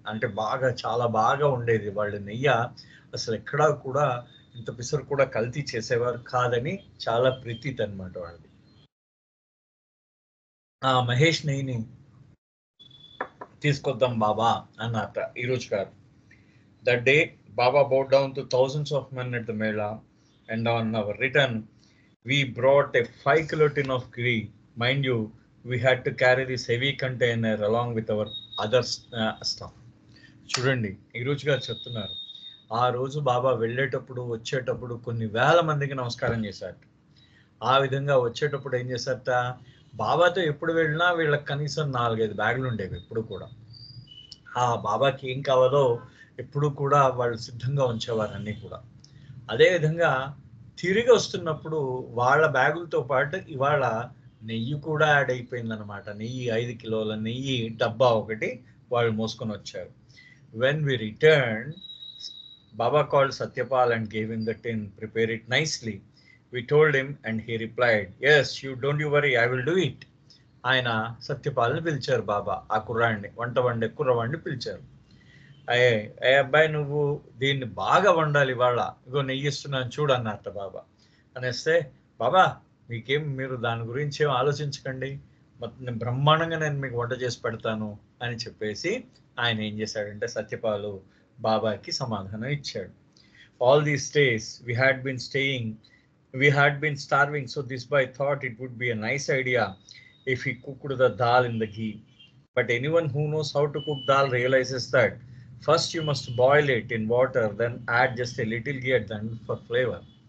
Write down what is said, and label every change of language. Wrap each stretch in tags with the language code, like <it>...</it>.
<te>అంటే చాలా బాగా ఉండేది వాళ్ళ నెయ్యి. అసలు ఎక్కడా కూడా ఇంత పిసరు కూడా కల్తీ చేసేవారు కాదని చాలా ప్రతీతి అనమాట వాళ్ళది. ఆ మహేష్ నెయ్యిని తీసుకొద్దాం బాబా అన్నట్ట ఈరోజు గారు.</te> <en>That day, Baba bowed down to thousands of men at the Mela, and on our return, we brought a 5 kilo tin of ghee. Mind you, we had to carry this heavy container along with our other stuff.</en> <te>చూడండి ఈరోజు గారు చెప్తున్నారు, ఆ రోజు బాబా వెళ్ళేటప్పుడు వచ్చేటప్పుడు కొన్ని వేల మందికి నమస్కారం చేశారు. ఆ విధంగా వచ్చేటప్పుడు ఏం చేశారట, బాబాతో ఎప్పుడు వెళ్ళినా వీళ్ళకి కనీసం 4-5 బ్యాగులు ఉండేవి ఎప్పుడు కూడా. ఆ బాబాకి ఏం కావాలో ఎప్పుడు కూడా వాళ్ళు సిద్ధంగా ఉంచేవారు అన్నీ కూడా. అదేవిధంగా తిరిగి వస్తున్నప్పుడు వాళ్ళ బ్యాగులతో పాటు ఇవాళ నెయ్యి కూడా యాడ్ అయిపోయిందనమాట. నెయ్యి 5 కిలోల నెయ్యి డబ్బా ఒకటి వాళ్ళు మోసుకొని వచ్చారు.</te> <en>When we return, Baba called Satyapal and gave him the tin, prepare it nicely. We told him and he replied, yes, you don't you worry, I will do it.</en> <te>ఆయన సత్యపాలని పిలిచారు బాబా, ఆ కుర్రాడిని, వంట వండే కుర్రవాడిని పిలిచారు. అయ్యే ఏ అబ్బాయి, నువ్వు దీన్ని బాగా వండాలి ఇవాళ, ఇగో నెయ్యి ఇస్తున్నాను చూడు అన్నట్ట బాబా. అనేస్తే, బాబా మీరు దాని గురించి ఏం ఆలోచించకండి, మొత్తం బ్రహ్మాండంగా నేను మీకు వంట చేసి పెడతాను అని చెప్పేసి ఆయన ఏం చేశాడంటే సత్యపాలు బాబాకి సమాధానం ఇచ్చాడు.</te> <en>All these days we had been starving, so this boy thought it would be a nice idea if he cooked the dal in the ghee. But anyone who knows how to cook dal realizes that first you must boil it in water, then add just a little ghee at the end for flavor.</en>